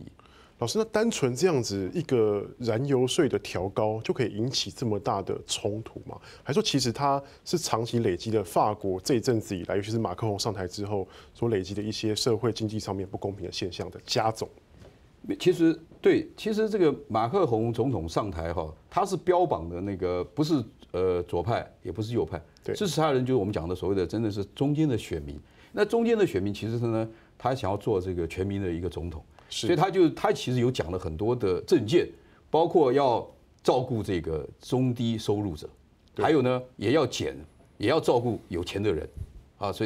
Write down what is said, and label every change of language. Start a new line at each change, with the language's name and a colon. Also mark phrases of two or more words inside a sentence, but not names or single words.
Chinese: 老師，那單純這樣子一個燃油稅的調高就可以引起這麼大的衝突嗎？還說其實它是長期累積的法國這一陣子以來，尤其是馬克龍上台之後所累積的一些社會經濟上面不公平的現象的加總？其實對，其實這個馬克龍總統上台哈，他是標榜的那個不是左派，也不是右派，支持他的人就是我們講的所謂的真的是中間的選民。那中間的選民其實是呢，他想要做這個全民的一個總統，所以他其實有講了很多的政見，包括要照顧這個中低收入者，還有呢也要照顧有錢的人啊，所以他一直說都要照顧。